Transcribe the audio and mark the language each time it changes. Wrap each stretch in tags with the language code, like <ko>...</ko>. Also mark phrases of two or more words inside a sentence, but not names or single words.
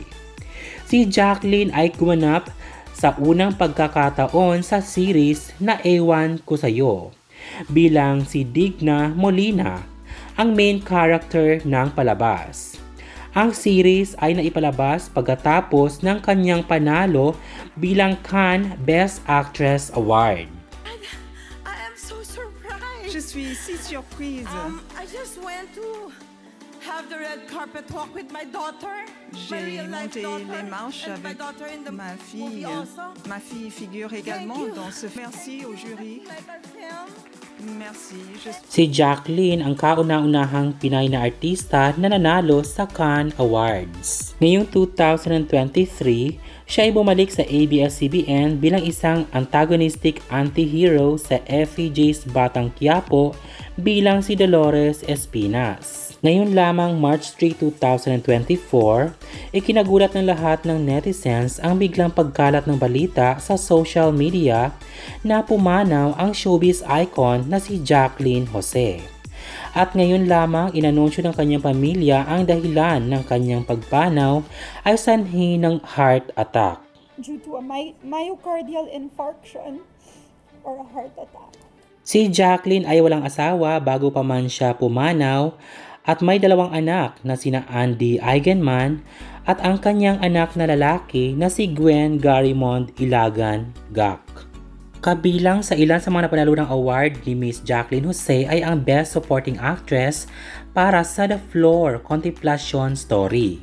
<tl>Si Jacqueline ay gumanap sa unang pagkakataon sa series na Ewan Ko Sa'yo bilang si Digna Molina, ang</tl> <en>main character</en> <tl>ng palabas. Ang series ay naipalabas pagkatapos ng kanyang panalo bilang Cannes Best Actress Award.</tl> <en>I am so surprised.</en> <fr>Je suis si surprise.</fr> <en>I just went to have the red carpet walk with my daughter. My</en> <fr>J'ai</fr> <en>real life</en> <fr>monté</fr> <en>daughter,</en> <fr>les marches</fr> <en>and my</en> <fr>avec</fr> <en>daughter in the</en> <fr>ma</fr> <en>movie</en> <fr>fille.</fr> <en>also.</en> <fr>Ma fille figure également</fr> <en>you.</en> <fr>dans ce. Merci au jury.</fr> <en>My bad film.</en> <fr>Merci.</fr> <tl>Si Jacqueline ang kauna-unahang Pinay na artista na nanalo sa Cannes Awards. Ngayong 2023, siya ay bumalik sa ABS-CBN bilang isang</tl> <en>antagonistic anti-hero</en> <tl>sa FEJ's Batang Quiapo bilang si Dolores Espinas. Ngayon lamang March 3, 2024, ikinagulat ng lahat ng netizens ang biglang pagkalat ng balita sa</tl> <en>social media</en> <tl>na pumanaw ang</tl> <en>showbiz icon</en> <tl>na si Jacqueline Jose. At ngayon lamang inanunsyo ng kanyang pamilya ang dahilan ng kanyang pagpanaw ay sanhi ng</tl> <en>heart attack. Due to a myocardial infarction or a heart attack.</en> <tl>Si Jacqueline ay walang asawa bago pa man siya pumanaw at may dalawang anak na sina Andy Eigenman at ang kanyang anak na lalaki na si Gwen Garimond Ilagan Gak. Kabilang sa ilan sa mga napanalo ng award ni Miss Jacqueline Jose ay ang Best Supporting Actress para sa The Floor Contemplation Story.</tl>